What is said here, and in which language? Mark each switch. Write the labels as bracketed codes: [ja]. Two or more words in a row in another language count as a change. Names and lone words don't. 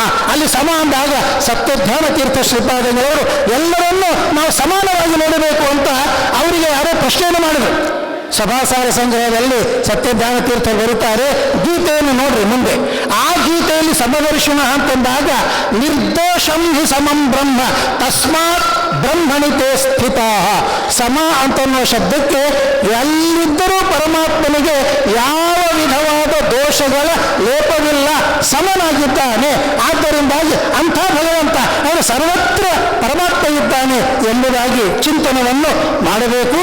[kn] ಅಲ್ಲಿ ಸಮ ಅಂದಾಗ ಸತ್ಯಧ್ಯಾನ ತೀರ್ಥ ಶ್ರೀಪಾದಂಗಳವರು ಎಲ್ಲರನ್ನೂ ನಾವು ಸಮಾನವಾಗಿ ನೋಡಬೇಕು ಅಂತ ಅವರಿಗೆ ಯಾರೋ ಪ್ರಶ್ನೆಯನ್ನು ಮಾಡಿದರು. ಸಭಾಸಾರ ಸಂಗ್ರಹದಲ್ಲಿ ಸತ್ಯಧ್ಯಾನ ತೀರ್ಥ ಬರುತ್ತಾರೆ, ಗೀತೆಯನ್ನು ನೋಡ್ರಿ ಮುಂದೆ. ಆ ಗೀತೆಯಲ್ಲಿ ಸಮದರ್ಶನ ಅಂತಂದಾಗ [sa] ನಿರ್ದೋಷಂ ಹಿ ಸಮಂ ಬ್ರಹ್ಮ ತಸ್ಮಾತ್ ಬ್ರಹ್ಮಣಿತೆ ಸ್ಥಿತ. [kn] ಸಮ ಅಂತನ್ನುವ ಶಬ್ದಕ್ಕೆ ಎಲ್ಲಿದ್ದರೂ ಪರಮಾತ್ಮನಿಗೆ ಯಾವ ವಿಧವಾದ ದೋಷಗಳ ಲೇಪವಿಲ್ಲ, ಸಮನಾಗಿದ್ದಾನೆ. ಆದ್ದರಿಂದಾಗಿ ಅಂಥ ಭಗವಂತ ಅವನು ಸರ್ವತ್ರ ಪರಮಾತ್ಮ ಇದ್ದಾನೆ ಎಂಬುದಾಗಿ ಚಿಂತನವನ್ನು ಮಾಡಬೇಕು.